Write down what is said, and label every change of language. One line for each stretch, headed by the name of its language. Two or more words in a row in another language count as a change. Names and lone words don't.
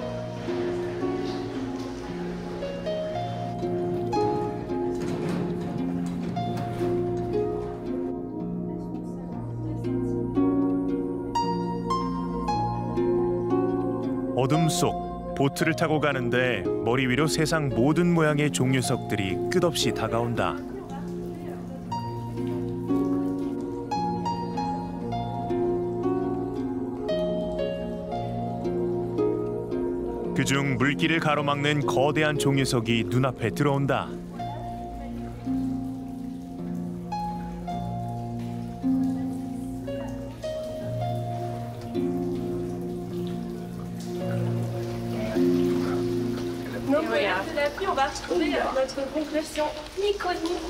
Korean: 어둠 속 보트를 타고 가는데 머리 위로 세상 모든 모양의 종류석들이 끝없이 다가온다. 그중 물길을 가로막는 거대한 종류석이 눈앞에 들어온다.
French: Donc voilà, de la pluie, on va retrouver notre conclusion iconique.